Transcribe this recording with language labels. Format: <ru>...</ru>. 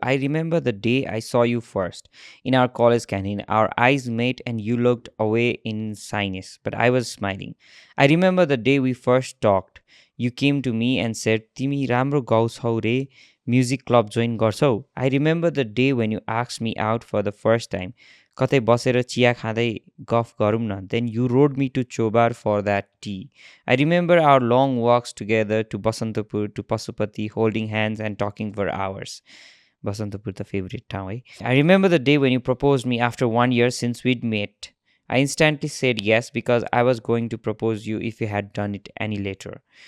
<en>I remember the day I saw you first in our college canteen. Our eyes met and you looked away in shyness, but I was smiling. I remember the day we first talked. You came to me and said,</en> <ne>Timi राम्रो गाउँछौ रे, music club join गर्छौ.</ne> <en>I remember the day when you asked me out for the first time.</en> <ne>कतै बसेर चिया खाँदै गफ गरौँ न.</ne> <en>Then you rode me to Chobar for that tea. I remember our long walks together to Basantapur, to Pasupati, holding hands and talking for hours. Basantapur the favorite town, eh? I remember the day when you proposed me after 1 year since we'd met. I instantly said yes because I was going to propose you if you had done it any later.</en>